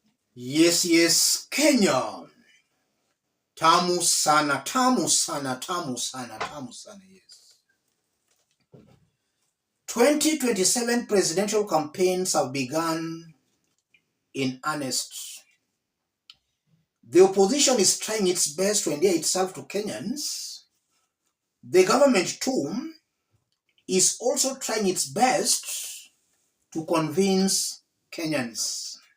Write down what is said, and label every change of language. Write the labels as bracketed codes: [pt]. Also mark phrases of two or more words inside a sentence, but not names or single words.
[en] Yes, Kenya. [sw] Tamu sana, tamu sana, tamu sana, tamu sana, [en] yes. 2027 presidential campaigns have begun in earnest. The opposition is trying its best to endear itself to Kenyans. The government, too, is also trying its best to convince Kenyans.